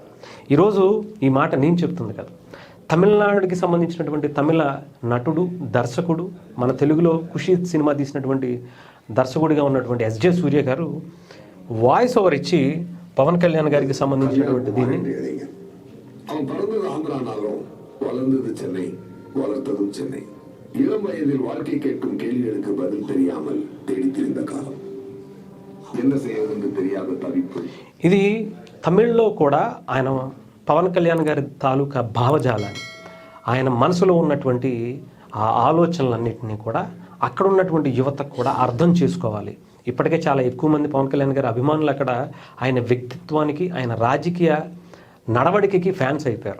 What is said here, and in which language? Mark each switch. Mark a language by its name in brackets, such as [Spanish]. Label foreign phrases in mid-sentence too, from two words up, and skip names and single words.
[Telugu] ఈరోజు ఈ మాట నేను చెప్తుంది కదా, తమిళనాడుకి సంబంధించినటువంటి తమిళ నటుడు, దర్శకుడు, మన తెలుగులో ఖుషి సినిమా తీసినటువంటి దర్శకుడిగా ఉన్నటువంటి ఎస్జే సూర్య గారు [English] voice over [Telugu] ఇచ్చి పవన్ కళ్యాణ్ గారికి సంబంధించినటువంటి దీన్ని [Tamil] இளம் வயதில் வாழ்க்கை கேட்கும் கேள்விகளுக்கு பதில் தெரியாமல் தேடி திரிந்த காலம், என்ன செய்வதென்று தெரியாத தவிப்பு. [Telugu] ఇది తమిళ్లో కూడా ఆయన పవన్ కళ్యాణ్ గారి తాలూకా భావజాలాన్ని, ఆయన మనసులో ఉన్నటువంటి ఆ ఆలోచనలన్నింటినీ కూడా అక్కడ ఉన్నటువంటి యువతకు కూడా అర్థం చేసుకోవాలి. ఇప్పటికే చాలా ఎక్కువ మంది పవన్ కళ్యాణ్ గారి అభిమానులు అక్కడ ఆయన వ్యక్తిత్వానికి, ఆయన రాజకీయ నడవడికకి ఫ్యాన్స్ అయిపోయారు.